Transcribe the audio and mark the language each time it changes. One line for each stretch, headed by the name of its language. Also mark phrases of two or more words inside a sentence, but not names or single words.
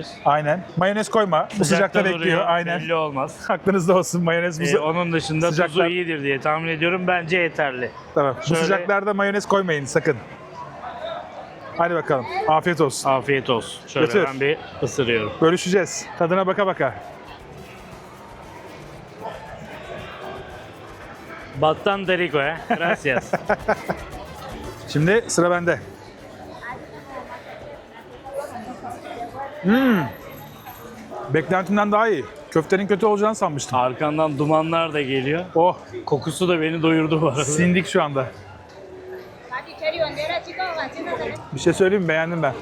Turkish: Aynen. Mayonez koyma. Bu sıcakta bekliyor. duruyor, Aynen. belli olmaz. Aklınızda olsun mayonez bu. Onun dışında tuzu sıcaklar- iyidir diye tahmin ediyorum. Bence yeterli. Tamam. Bu Şöyle- sıcaklarda mayonez koymayın sakın. Hadi bakalım. Afiyet olsun. Afiyet olsun. Şöyle Götür. ben bir ısırıyorum. Bölüşeceğiz. Tadına baka baka.
Spanish: Bastante rico, eh? Gracias.
Turkish: Şimdi sıra bende. Beklentimden daha iyi. Köftenin kötü olacağını sanmıştım. Arkandan dumanlar da geliyor. Oh, Kokusu da beni doyurdu bu arada. sindik şu anda. Bir şey söyleyeyim mi? Beğendim ben.